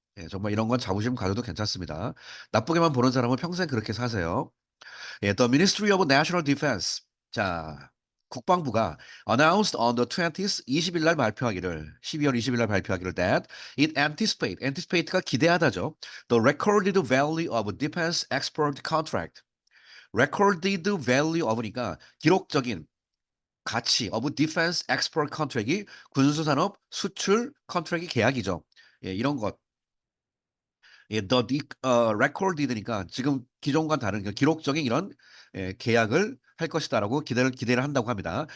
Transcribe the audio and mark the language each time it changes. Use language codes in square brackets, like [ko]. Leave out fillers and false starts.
[ko] 예, 정말 이런 건 자부심 가져도 괜찮습니다. 나쁘게만 보는 사람은 평생 그렇게 사세요. 예, [en] The Ministry of National Defense. [ko] 자, 국방부가 [en] announced on the 20th [ko] 20일 날 발표하기를 12월 20일 날 발표하기를 that anticipate가 기대하다죠. [en] The recorded value of defense export contract. recorded value of [ko] 니까 기록적인 가치 [en] of defense export contract [ko] 이 군수산업 수출 컨트랙이 계약이죠. 예, 이런 것 예, recorded니까 지금 기존과 다른 그 기록적인 이런 계약을 할 것이다라고 기대를 한다고 합니다.